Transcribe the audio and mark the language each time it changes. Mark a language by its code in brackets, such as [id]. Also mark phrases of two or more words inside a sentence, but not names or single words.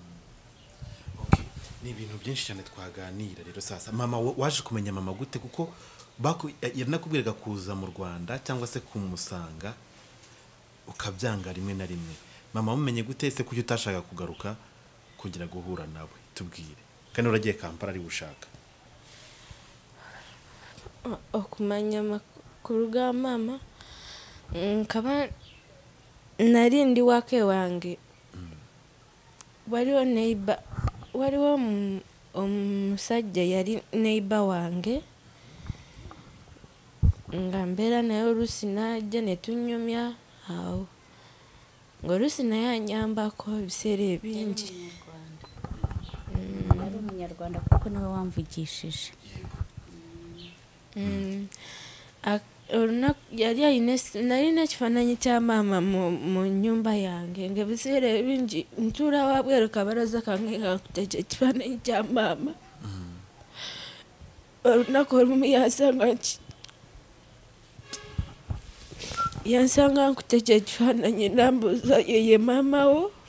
[rw] ni ibintu byinshi cyane twaganira rero sasa mama waje kumenya mama gute kuko yaranakubwiraga kuza mu Rwanda cyangwa se kumusanga ukabyanga rimwe na rimwe mama mumenye gute se kuki utashaka kugaruka kugira guhura nawe tubwire kandi uragiye Kampala ari gushaka [lg] okumanya makuru ga mama nkaba narindi wake wange waliwo Niba waliwo omusajja yali Niba wange nga mbeera naye oluusi najja ne tunyumya awo ng'oluusi naye anyambako ebiseera ebingi [rw] yari umunyarwanda kuko niwe wamvugishije [lg] nalina ekifaananyi kya maama mu nnyumba yange ng'ebiseera ebingi ntuula wabweru kabalaza kange nga nkuteeka ekifaananyi kya maama olunaku olumu yansanga nkuteeka ekifaananyi nambuuza yeye maama wo